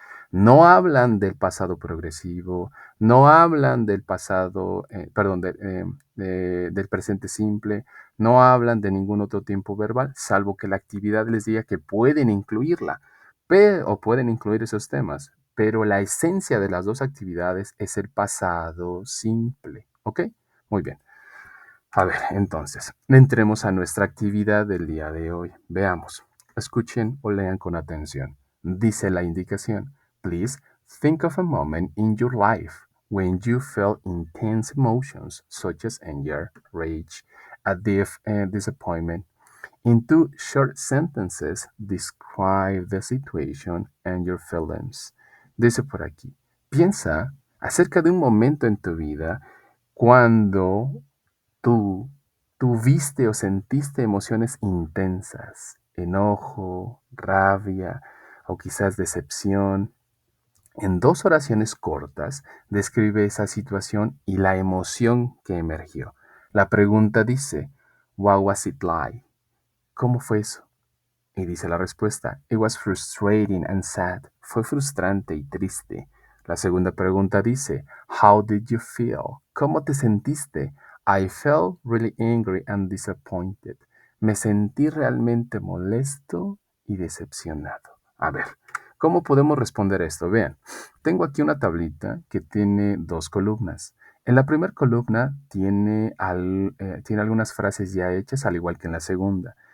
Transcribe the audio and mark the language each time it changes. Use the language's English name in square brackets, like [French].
[Spanish] No hablan del pasado progresivo, no hablan del pasado, perdón, del presente simple, no hablan de ningún otro tiempo verbal, salvo que la actividad les diga que pueden incluirla, o pueden incluir esos temas, pero la esencia de las dos actividades es el pasado simple, ¿ok? Muy bien. A ver, entonces, entremos a nuestra actividad del día de hoy. Veamos. Escuchen o lean con atención. Dice la indicación, [English] please think of a moment in your life when you felt intense emotions such as anger, rage, a deep disappointment. In 2 short sentences, describe the situation and your feelings. [Spanish] Dice por aquí, piensa acerca de un momento en tu vida cuando tú tuviste o sentiste emociones intensas, enojo, rabia o quizás decepción. En dos oraciones cortas, describe esa situación y la emoción que emergió. La pregunta dice, [English] What was it like? [Spanish] ¿Cómo fue eso? Y dice la respuesta, [English] It was frustrating and sad. [Spanish] Fue frustrante y triste. La segunda pregunta dice, [English] How did you feel? [Spanish] ¿Cómo te sentiste? [English] I felt really angry and disappointed. [Spanish] Me sentí realmente molesto y decepcionado. A ver, ¿cómo podemos responder esto? Vean, tengo aquí una tablita que tiene dos columnas. En la primera columna tiene algunas frases ya hechas, al igual que en la segunda.